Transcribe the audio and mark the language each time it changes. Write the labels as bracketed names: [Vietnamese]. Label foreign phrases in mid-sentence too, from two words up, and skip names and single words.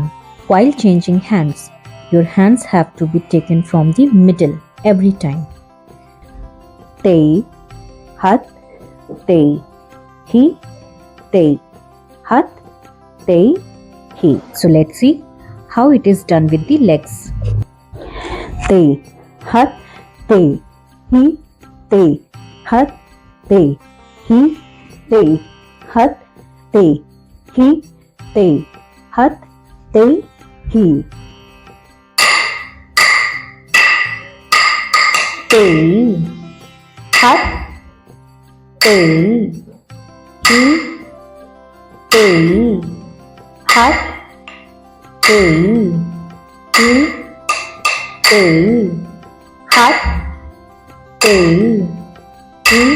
[English] While changing hands, your hands have to be taken from the middle every time. Tai Hat Tai Hi, Tai Hat Tai Hi. So let's see how it is done with the legs. Tai Hat Tai Hi, Tai Hat Tai Hi, Tai Hat Tai Hi, Tai Hat Tai Hi. Tai Hat Tai Hi, Tai Hat Tai Hi, Tai Hat Tai Hi,